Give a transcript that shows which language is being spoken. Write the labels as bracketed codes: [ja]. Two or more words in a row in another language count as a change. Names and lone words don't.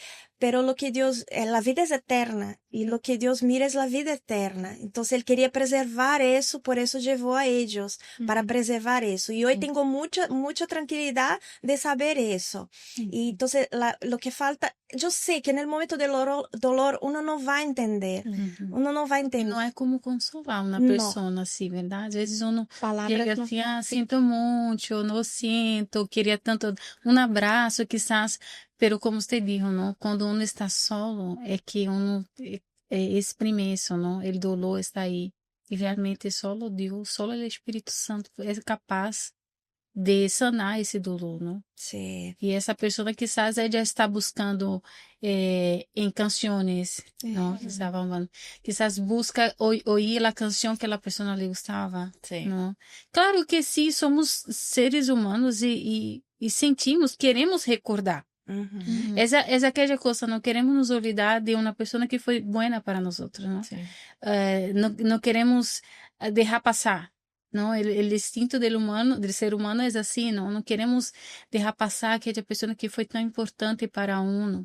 [es] Pero lo que Dios, la vida es eterna y lo que Dios mira es la vida eterna. Entonces Él quería preservar eso, por eso llevó a ellos, para preservar eso. Y hoy tengo mucha tranquilidad de saber eso. Y entonces lo que falta, yo sé que en el momento del dolor uno no va a entender. Uno no va a [pt] E [es] entender. [pt] não é como consolar uma Não. pessoa assim, verdade? Às vezes uno Palavras chega não assim, sinto muito, eu não sinto, queria tanto um abraço, [es] quizás, pero [pt] como você disse, não? Quando uno está solo, é que uno exprime isso, não? [es] El dolor está aí. [pt] E realmente solo Deus, solo o Espírito Santo é capaz de sanar esse dolor, não? [es] Sí. [pt] E essa pessoa [es] quizás ella [pt] está buscando em canções, não? Estava falando. [es] Quizás busca oír [pt] a canção que a pessoa lhe gostava, [es] Sí. [pt] não? Claro que sim, somos seres humanos e sentimos, queremos recordar, Uhum. [es] Es aquella cosa, no queremos nos olvidar de una persona que fue buena para nosotros, ¿no? Sí. No queremos dejar pasar, ¿no? El instinto del ser humano es así, ¿no? No queremos dejar pasar aquella persona que fue tan importante para uno.